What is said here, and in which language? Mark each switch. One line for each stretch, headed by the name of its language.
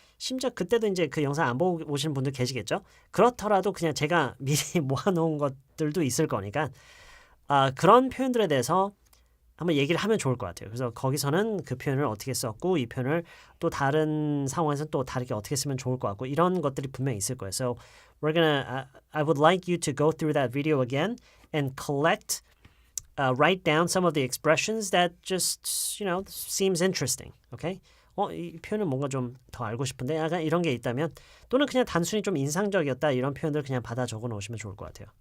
Korean: 심지어 그때도 이제 그 영상 안 보고 오시는 분들 계시겠죠. 그렇더라도 그냥 제가 미리 모아놓은 것들도 있을 거니까 그런 표현들에 대해서 한번 얘기를 하면 좋을 것 같아요. 그래서 거기서는 그 표현을 어떻게 썼고 이 표현을 또 다른 상황에서는 또 다르게 어떻게 쓰면 좋을 것 같고 이런 것들이 분명히 있을 거예요.
English: So I would like you to go through that video again and write down some of the expressions that just seems interesting. Okay?
Korean: 이 표현은 뭔가 좀 더 알고 싶은데 약간 이런 게 있다면 또는 그냥 단순히 좀 인상적이었다 이런 표현들 그냥 받아 적어 놓으시면 좋을 것 같아요.